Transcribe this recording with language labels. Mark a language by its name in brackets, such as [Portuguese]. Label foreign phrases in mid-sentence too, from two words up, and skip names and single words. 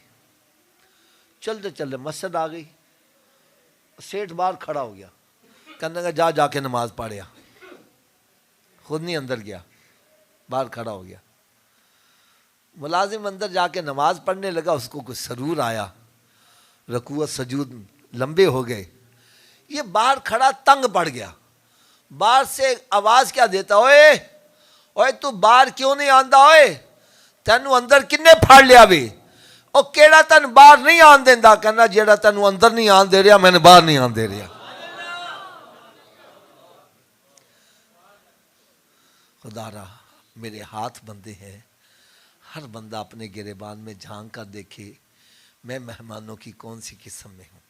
[Urdu] چلتے چلتے مسجد آ گئی، سیٹھ باہر کھڑا ہو گیا، کہنے لگا جا کے نماز پڑھیا، خود نہیں اندر گیا، باہر کھڑا ہو گیا۔ ملازم اندر جا کے نماز پڑھنے لگا، اس کو کچھ سرور آیا، رکوع سجود لمبے ہو گئے، یہ باہر کھڑا تنگ پڑ گیا، باہر سے آواز کیا دیتا، [Punjabi] اوئے اوئے تو باہر کیوں نہیں آندا، اوئے تینو اندر کنے پھاڑ لیا بھی، او کیڑا تین باہر نہیں آن دیندا، کہنا جیڑا تینو اندر نہیں آن دے رہا میں نے باہر نہیں آن دے رہا۔ [Urdu] خدا را میرے ہاتھ بندے ہیں، ہر بندہ اپنے گریبان میں جھانک کر دیکھے میں مہمانوں کی کون سی قسم میں ہوں۔